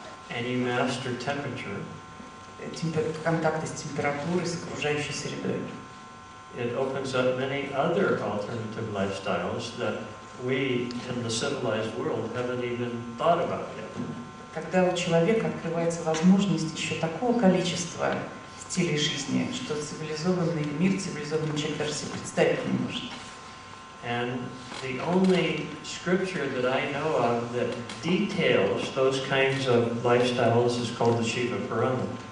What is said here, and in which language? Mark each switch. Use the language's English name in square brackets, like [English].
[English] and you master temperature, [Russian] контакты с температурой, с окружающей средой, [English] it opens up many other alternative lifestyles that we in the civilized world haven't even thought about yet. [Russian] Тогда у человека открывается возможность еще такого количества стилей жизни, что цивилизованный мир, цивилизованный человек даже себе представить не может. [English] And the only scripture that I know of that details those kinds of lifestyles is called the Shiva Purana.